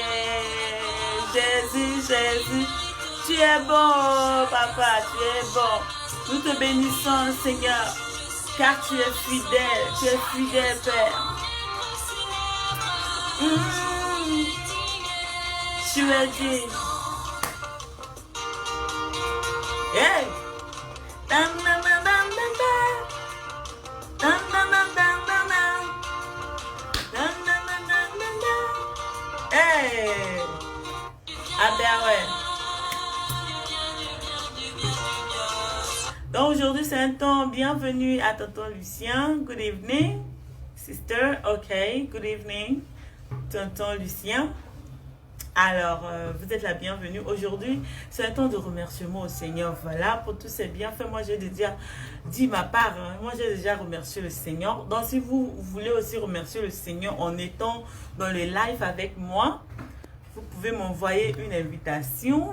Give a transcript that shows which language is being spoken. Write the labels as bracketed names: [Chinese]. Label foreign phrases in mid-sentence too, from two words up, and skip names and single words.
[French] Jésus, Jésus, tu es bon, papa, tu es bon. Nous te bénissons, Seigneur, car tu es fidèle, Père. Tu es digne. Hey! Dan, dan, dan, dan, dan, dan. Dan, dan, dan, dan, dan, dan. Dan, dan, dan, dan, dan, dan. Hey! Ah ben ouais. Donc aujourd'hui c'est un temps bienvenue à tonton Lucien. [English] Good evening, sister. Okay, good evening, [French] tonton Lucien. Alors, vous êtes la bienvenue. Aujourd'hui, c'est un temps de remerciement au Seigneur. Voilà, pour tous ces bienfaits. Moi, j'ai déjà dit ma part. Hein. Moi, j'ai déjà remercié le Seigneur. Donc, si vous voulez aussi remercier le Seigneur en étant dans le live avec moi, vous pouvez m'envoyer une invitation.